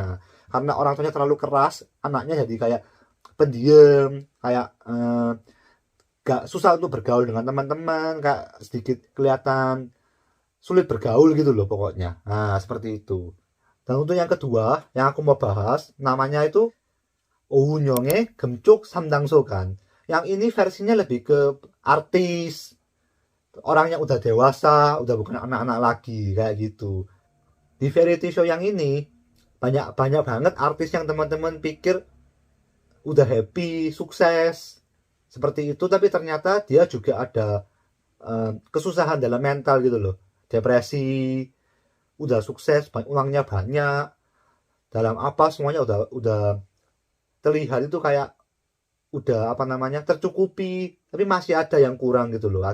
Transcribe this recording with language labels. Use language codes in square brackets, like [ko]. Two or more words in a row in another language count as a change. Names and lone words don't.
[id] Karena orang tuanya terlalu keras, anaknya jadi kayak pendiam, kayak gak susah untuk bergaul dengan teman-teman, kayak sedikit kelihatan sulit bergaul gitu loh pokoknya. Nah, seperti itu. Dan untuk yang kedua, yang aku mau bahas, namanya itu 오은영의 금쪽 삼당소간. Yang ini versinya lebih ke artis, orang yang udah dewasa, udah bukan anak-anak lagi kayak gitu. Di [en] variety show [id] yang ini banyak banyak banget artis yang teman-teman pikir udah happy, sukses seperti itu, tapi ternyata dia juga ada kesusahan dalam mental gitu loh. Depresi, udah sukses, uangnya banyak, dalam apa semuanya udah terlihat itu kayak udah apa namanya tercukupi, tapi masih ada yang kurang gitu loh.